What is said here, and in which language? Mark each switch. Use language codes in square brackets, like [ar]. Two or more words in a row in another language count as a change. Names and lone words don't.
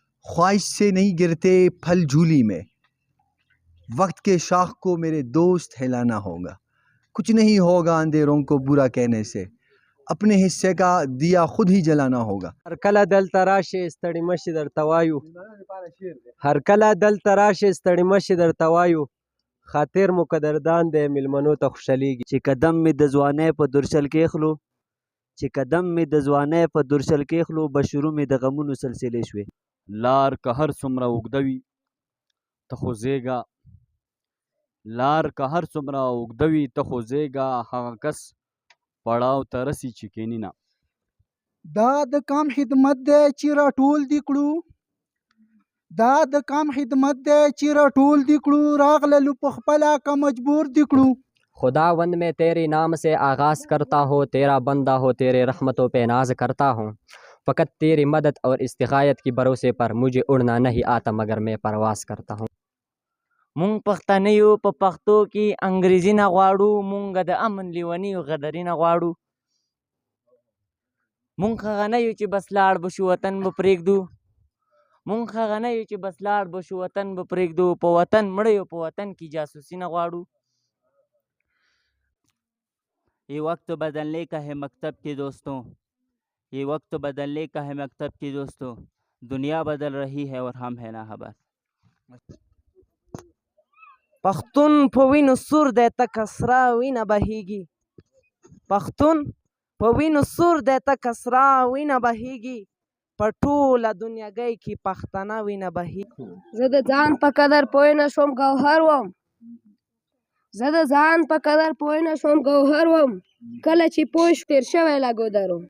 [ur] خواہش سے نہیں گرتے پھل جھولی میں، وقت کے شاخ کو میرے دوست ہلانا ہوگا. کچھ نہیں ہوگا اندھیروں کو برا کہنے سے، اپنے حصے کا دیا خود ہی جلانا ہوگا. [ps] हर कला दलته راشې ستړي مشي درته وایو، هر کله دلته راشې ستړي مشي درته وایو، خاطر مو قدردان دی میلمنو ته خوشحالیږي. چې قدم مې د ځوانۍ په درشل کې خلو، چې قدم مې د ځوانۍ په درشل کې خلو، بشرو مې د غمونو سلسلې شوې. لار که هر څومره اوږده وي ته خو زیږه، لار که هر څومره اوږده وي ته خو زیږه، هغه کس پړاو ته رسي چې کیني نه. دا د کام خدمت دی چې راټول دې کړو، دا د کام خدمت دی چې راټول دې کړو، راغللو په خپله که مجبور دې کړو. [ur] خداوند میں تیرے نام سے آغاز کرتا ہوں، تیرا بندہ ہو، تیرے رحمتوں پہ ناز کرتا ہوں. فقط تیری مدد اور استغاثت کی بھروسے پر مجھے اڑنا نہیں آتا مگر میں پرواز کرتا ہوں. [ps] مونږ پښتانه یو، په پښتو کې انګریزي نه غواړو، مونږ د امن لیوني او غدري نه غواړو. مونږ هغه نه یو چې بس لاړ به شو وطن به پرېږدو، مونږ هغه نه یو چې بس لاړ به شو وطن به پرېږدو، په وطن مړه یو، په وطن کې جاسوسي نه غواړو. [ur] یہ وقت بدلنے کا ہے مکتب کے دوستوں، یہ وقت بدلنے کا ہے مکتب کے دوستوں، دنیا بدل رہی ہے اور ہم ہے نا خبر. [ps] پښتون په وینو سور دی تکه سره وینه بهیږي، پښتون په وینو سور دی تکه سره وینه بهیږي، په ټوله دنیاګۍ کې پښتانه وینه بهیږي. زه د ځان په قدر پوه نه شوم ګوهر وم، زه د ځان په قدر پوه نه شوم ګوهر وم، کله چې پوه شو تېر شوی له ګودر وم.